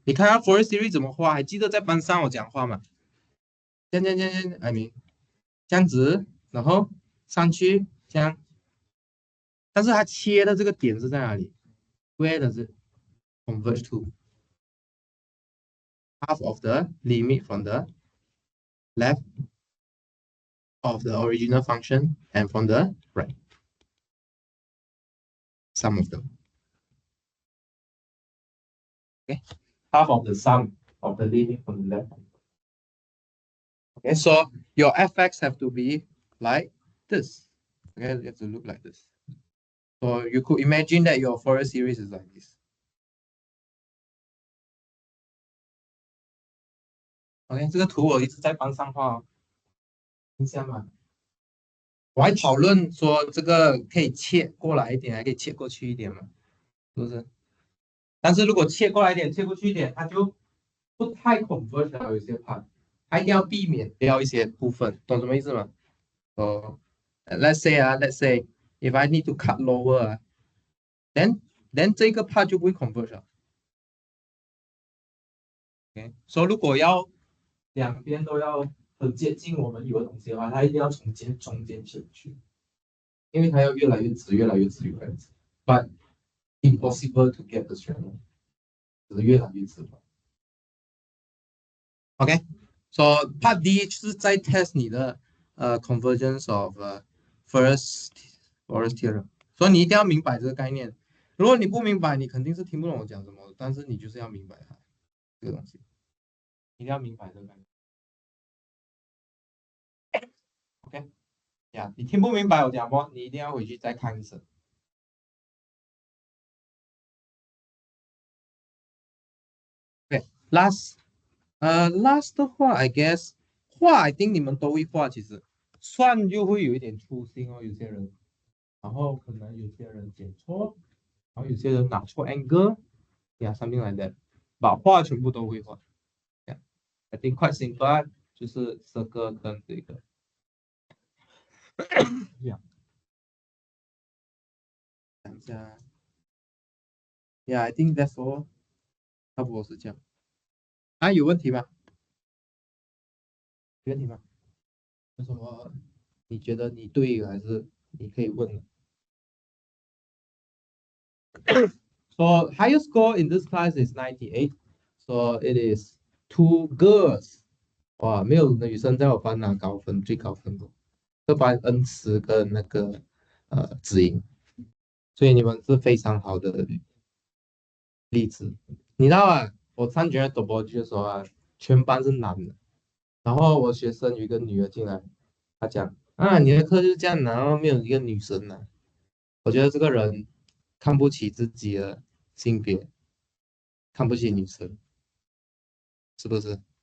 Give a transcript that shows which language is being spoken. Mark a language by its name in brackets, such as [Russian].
[Chinese] 你看下 Fourier series 怎么画？还记得在班上我讲话吗？这样，I mean， 这样子，然后上去这样。但是它切的这个点是在哪里 ？ [English] Where does it converge to? Half of the limit from the left of the original function and from the right. Sum of them. Okay, half of the sum of the limit from the left. Okay, so your fx have to be like this. Okay, you have to look like this. So you could imagine that your Fourier series is like this. [Chinese] OK， 这个图我一直在班上画哦，印象吗？我还讨论说这个可以切过来一点，还可以切过去一点嘛，是不是？但是如果切过来一点，切过去一点，它就不太 converge 了，有些 part， 它一定要避免掉一些部分，懂什么意思吗？ [English] 哦、let's say if I need to cut lower then [Chinese] 这个 part 就不会 converge 了。 OK， 所以如果要两边都要很接近我们有的东西的话，它一定要从中间切去，因为它要越来越直，越来越直，越来越直。 [English] But impossible to get the straight line， [Chinese] 只是越来越直。 OK，so part D 就是在 test 你的convergence of Fourier theorem， 所以你一定要明白这个概念。如果你不明白，你肯定是听不懂我讲什么，但是你就是要明白它这个东西，一定要明白这个概念。 OK， 呀，你听不明白我讲什么，你一定要回去再看一次。 OK，last， last 的话 ，I guess 画 I think 你们都会画，其实算就会有一点粗心哦，有些人，然后可能有些人剪错，然后有些人拿错 angle，yeah， [English] something like that， [Chinese] 把画全部都会画。 [English] I think quite simple， [Chinese] 就是 circle 跟这个。 Yeah， 讲一下。 [English] Yeah， I think that's all， [Chinese] 差不多是这样。啊，有问题吗？有问题吗？有什么？你觉得你对还是你可以问的？ [English] So highest score in this class is 98. So it is 2 girls. [Chinese] 哇，没有女生在我班拿高分，最高分的。这班恩慈跟那个子莹，所以你们是非常好的例子。你知道啊，我上学 topology 的时候啊，全班是男的，然后我学生有一个女的进来，她讲啊，你的课就是这样难，然后没有一个女生呢、我觉得这个人看不起自己的性别，看不起女生，是不是？